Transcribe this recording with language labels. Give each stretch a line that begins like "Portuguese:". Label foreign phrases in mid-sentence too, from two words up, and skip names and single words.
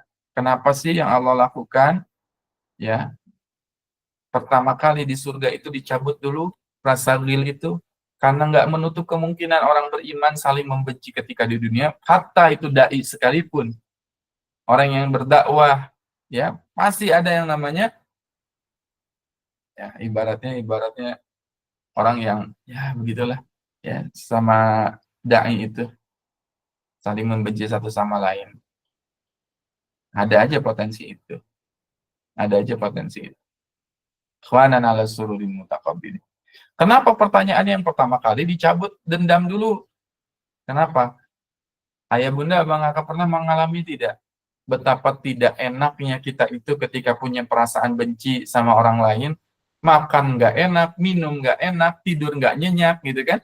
Indonesian: Kenapa sih yang Allah lakukan? Ya, pertama kali di surga itu dicabut dulu rasa ghil itu, karena nggak menutup kemungkinan orang beriman saling membenci ketika di dunia, hatta itu dai sekalipun, orang yang berdakwah, ya pasti ada yang namanya, ya ibaratnya orang yang ya begitulah, ya sama dai itu saling membenci satu sama lain. Ada aja potensi itu. Ada aja potensi itu.
Arabic: إخوانا على سرر متقابلين.
Indonesian: Kenapa pertanyaan yang pertama kali dicabut dendam dulu? Kenapa? Ayah bunda abang kakak pernah mengalami tidak? Betapa tidak enaknya kita itu ketika punya perasaan benci sama orang lain, makan nggak enak, minum nggak enak, tidur nggak nyenyak gitu kan?